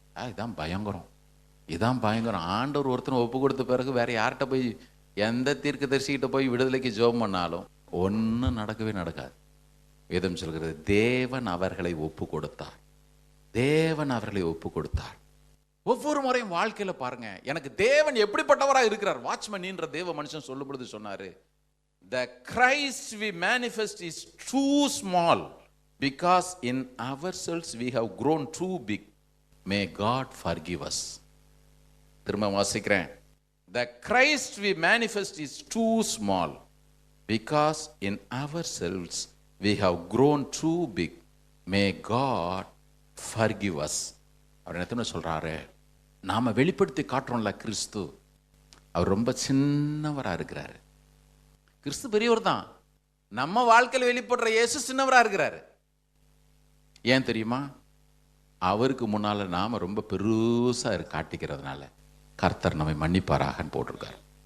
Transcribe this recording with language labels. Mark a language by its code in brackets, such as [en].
[ta] இதான் பயங்கரம், இதான் பயங்கரம். ஆண்டவர் ஒருத்தனை ஒப்பு கொடுத்த பிறகு வேற யார்கிட்ட போய், எந்த தீர்க்கதரிசிகிட்ட போய் விடுதலைக்கு ஜெபம் பண்ணாலும் ஒன்றும் நடக்கவே நடக்காது. வேதம் சொல்கிறது, தேவன் அவர்களை ஒப்பு கொடுத்தார், தேவன் அவர்களை ஒப்பு கொடுத்தார். ஒவ்வொரு முறையும் வாழ்க்கையில் பாருங்க, எனக்கு தேவன் எப்படிப்பட்டவராக இருக்கிறார். வாட்ச்மேன்ற தேவ மனுஷன் சொல்லும் பொழுது சொன்னாரு, [en] the Christ we manifest is too small because in ourselves we have grown too big. May God forgive us. [ta] திரும்ப வாசிக்கிறேன். [en] The Christ we manifest is too small because in ourselves we have grown too big. May God forgive us. [ta] அவர் என்ன சொல்றாரு, நாம வெளிப்படுத்தி காட்டுறோம்ல கிறிஸ்து, அவர் ரொம்ப சின்னவராக இருக்கிறாரு. கிறிஸ்து பெரியவர் தான், நம்ம வாழ்க்கையில் வெளிப்படுற இயேசு சின்னவராக இருக்கிறாரு. ஏன் தெரியுமா? அவருக்கு முன்னால் நாம் ரொம்ப பெருசாக காட்டிக்கிறதுனால கர்த்தர் நம்மை மன்னிப்பாராகன்னு போட்டிருக்காரு.